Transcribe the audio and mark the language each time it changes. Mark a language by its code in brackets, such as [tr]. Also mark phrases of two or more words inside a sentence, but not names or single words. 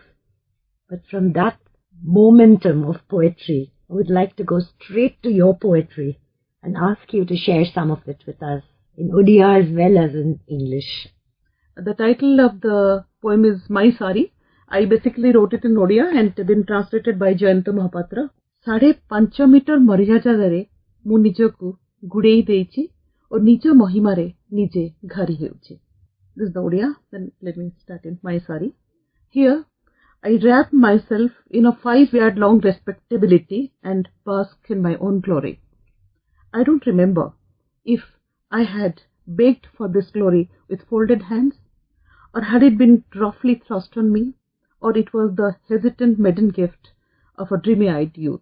[en] But from that momentum of poetry, I would like to go straight to your poetry and ask you to share some of it with us, in Odia as well as in English. The title of the poem is My Sari. I basically wrote it in Odia and been translated by Jayanta Mahapatra. [or] 5.5 ମିଟର ମର୍ଯ୍ୟାଦାରେ ମୁଁ ନିଜକୁ ଗୁଡ଼େଇ ଦେଇଛି ଓ ନିଜ ମହିମାରେ ନିଜେ ଘାରି ହେଉଛି। [en] This is the Odia. Then let me start in my sari. Here, I wrap myself in a 5-yard long respectability and bask in my own glory. I don't remember if I had begged for this glory with folded hands, or had it been roughly thrust on me, or it was the hesitant maiden gift of a dreamy-eyed youth.